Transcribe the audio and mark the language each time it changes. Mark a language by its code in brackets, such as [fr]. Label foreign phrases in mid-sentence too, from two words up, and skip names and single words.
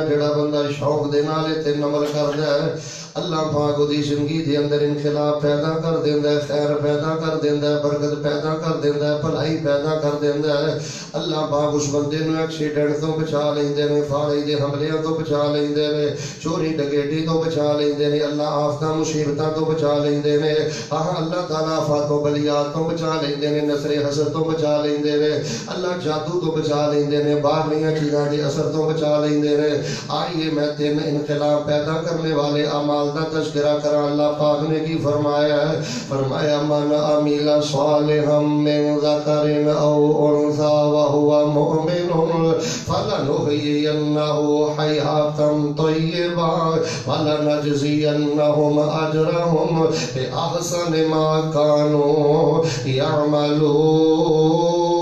[pa] جڑا بندہ شوق دے نال تین عمل کردا ہے اللہ پاک دی زندگی دے اندر انقلاب پیدا کر دیندا ہے, خیر پیدا کر دیندا ہے, برکت پیدا کر دیندا ہے, بھلائی پیدا کر دیندا ہے. اللہ پاک اس بندے نوں ایکسیڈنٹ تو بچا لیندے نے, فاڑی دے حملیاں تو بچا لیندے نے, چوری ڈکیٹی تو بچا لیندے نے, اللہ آفتاں مصیبتاں تو بچا لیندے نے. ہاں اللہ تعالیٰ آفات و بلیات تو بچا لیندے نے, نصر حسد تو بچا لیندے نے, اللہ جادو تو بچا لیندے نے, باہرلیاں چیزاں دے اثر تو بچا لیندے نے. آئیے میں 3 انقلاب پیدا کرنے والے اعمال دا تذکرہ کرا. اللہ پاک نے کی فرمایا ہے, فرمایا [ar] من عمل صالحا من ذکر او انثى وهو مؤمن فلنحيينه حياة طيبة ولنجزينهم اجرهم باحسن ما كانوا يعملون.